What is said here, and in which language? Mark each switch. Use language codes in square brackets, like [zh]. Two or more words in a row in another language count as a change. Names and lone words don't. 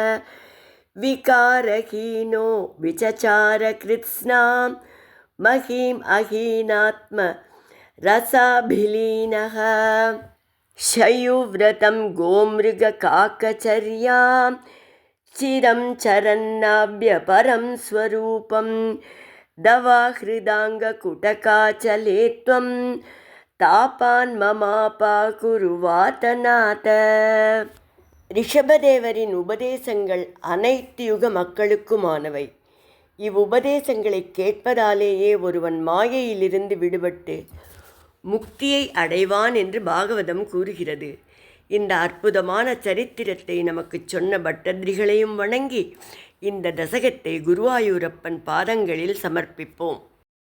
[sa] विकारहीनो विचचारकृत्स्नां महीम् अहीनात्मरसाभिलीनः शयुव्रतं गोमृगकाकचर्यां चिरं चरन्नाभ्यपरं स्वरूपं दवाहृदाङ्गकुटकाचले त्वं तापान् ममापाकुरुवातनाथ. [ta] ரிஷபதேவரின் உபதேசங்கள் அனைத்து யுக மக்களுக்குமானவை. இவ்வுபதேசங்களை கேட்பதாலேயே ஒருவன் மாயையிலிருந்து விடுபட்டு முக்தியை அடைவான் என்று பாகவதம் கூறுகிறது. இந்த அற்புதமான சரித்திரத்தை நமக்கு சொன்ன பட்டதிரிகளையும் வணங்கி இந்த தசகத்தை குருவாயூரப்பன் பாதங்களில் சமர்ப்பிப்போம்.